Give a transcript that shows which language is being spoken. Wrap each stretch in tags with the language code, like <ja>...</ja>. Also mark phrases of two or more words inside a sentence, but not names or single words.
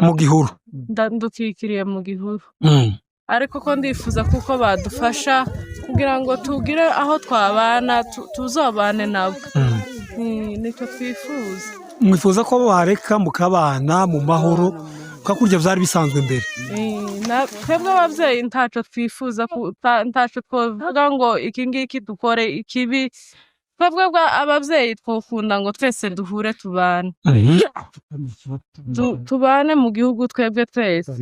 <rn>mu gihuru, ndukikiriye mu gihuru. Ariko ko ndifuza kuko badufasha kugira ngo tugire aho twabana tuzobane nabo. Nicyo twifuza. Mwifuza ko bareka mukabana mu mahoro kakurya byari bisanzwe mbere? Twebwe abavyeyi ntaco twifuza, ntaco twovuga ngo iki ngiki dukore ikibi. Twebwe abavyeyi twokunda ngo twese duhure tubane, tubane mu gihugu twebwe twese.</rn>